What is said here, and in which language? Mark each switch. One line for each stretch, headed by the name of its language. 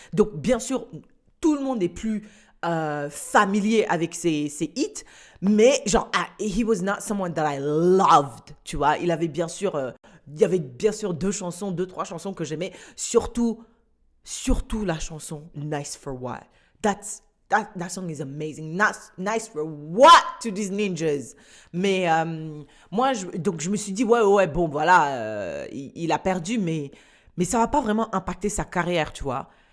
French: Donc, bien sûr, tout le monde est plus familier avec ses hits, mais genre,
English: he was not someone that I loved,
French: tu vois. Il y avait bien sûr 2-3 chansons que j'aimais, surtout la chanson Nice for What.
English: That song is amazing. Nice for what to these ninjas?
French: Mais moi, donc je me suis dit, ouais, bon, voilà, il a perdu, mais ça va pas vraiment impacter sa carrière, tu vois.